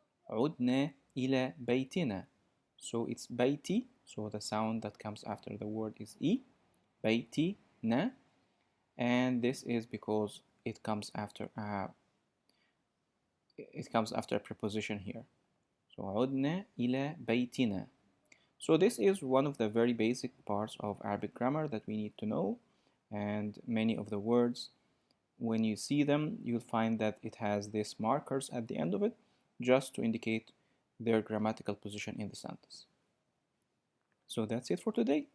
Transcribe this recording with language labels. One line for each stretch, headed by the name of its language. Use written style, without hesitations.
Arabic: عدنا إلى بيتنا.
English: So it's
Arabic: بيتي.
English: So the sound that comes after the word is E.
Arabic: بيتنا.
English: And this is because it comes after a preposition here. So
Arabic: عدنا إلى بيتنا.
English: So this is one of the very basic parts of Arabic grammar that we need to know. And many of the words, when you see them, you'll find that it has these markers at the end of it just to indicate their grammatical position in the sentence. So that's it for today.